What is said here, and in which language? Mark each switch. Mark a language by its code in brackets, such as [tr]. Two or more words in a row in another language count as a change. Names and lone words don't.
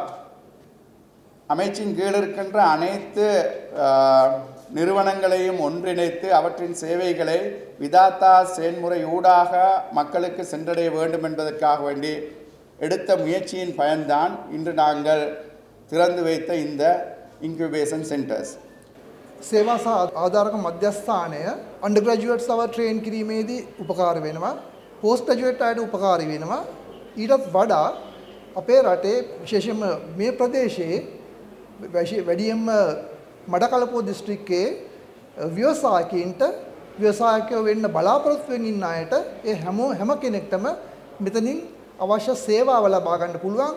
[ta] அமைச்சின் கீழ் இருக்கின்ற அனைத்து நிறுவனங்களையும் ஒன்றிணைத்து அவற்றின் சேவைகளை விதாத்தா செயல்முறை ஊடாக மக்களுக்கு சென்றடைய வேண்டும் என்பதற்காக வேண்டி எடுத்த முயற்சியின் பயன்தான் இன்று நாங்கள் திறந்து வைத்த இந்த [en] incubation centers. [si] සේවා සහ ආධාරක මධ්‍යස්ථානය [en] undergraduates our train [si] කිරීමේදී උපකාර වෙනවා. [en] post graduate [si] අයට උපකාරී වෙනවා. ඊටත් වඩා අපේ රටේ විශේෂයෙන්ම මේ ප්‍රදේශයේ වැඩියෙන්ම මඩකලපුව දිස්ත්‍රික්කයේ ව්‍යවසායකයින්ට ව්‍යවසායකයෝ වෙන්න බලාපොරොත්තු වෙන ඉන්න අයට ඒ හැම කෙනෙක්ටම මෙතනින් අවශ්‍ය සේවාව ලබා ගන්න පුළුවන්.